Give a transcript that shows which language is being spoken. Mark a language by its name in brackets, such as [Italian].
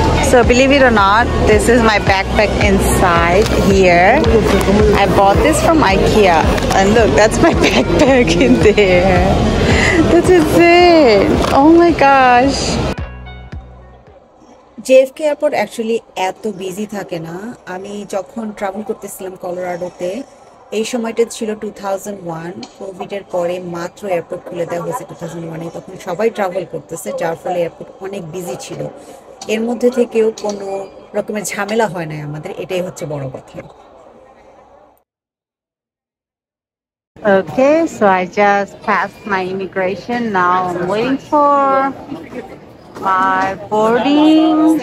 [English] So believe it or not, this is my backpack inside here. I bought this from IKEA and look, that's my backpack in there. That's insane. Oh my gosh. [Bangla] JFK airport actually এত busy থাকে না। আমি যখন travel করতেছিলাম কলোরাডোতে, এই সময়টা ছিল 2001, কোভিডের পরে মাত্র এয়ারপোর্ট খুলে দেওয়া হয়েছে 2001-এ। তখন সবাই ট্রাভেল করতেছে, যার ফলে এয়ারপোর্ট অনেক বিজি ছিল। এর মধ্যে থেকেও কোনো রকমের ঝামেলা হয় না আমাদের, এটাই হচ্ছে বড় কথা। [English] Okay, so I just passed my immigration. Now I'm waiting for my boarding.